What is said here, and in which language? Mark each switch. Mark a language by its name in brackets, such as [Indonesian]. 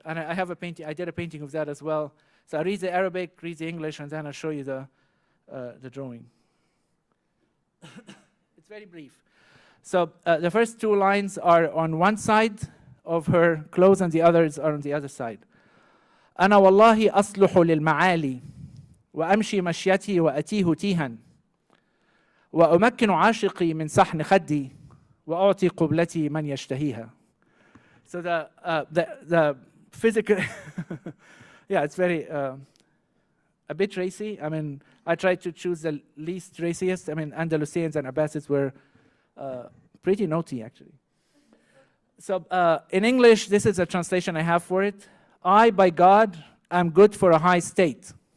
[English] And I have a painting, I did a painting of that as well. So I read the Arabic, read the English, and then I'll show you the drawing. It's very brief. So the first two lines are on one side of her clothes and the others are on the other side. [Arabic] أنا والله أصلح للمعالي وأمشي مشيتي وأتيه تيها وأمكن عاشقي من صحن خدي وأعطي قبلتي من يشتهيها. [English] So the physical, yeah, it's very a bit racy. I mean, I tried to choose the least raciest. I mean, Andalusians and Abbasids were pretty naughty, actually. So in English, this is a translation I have for it. I, by God, am good for a high state.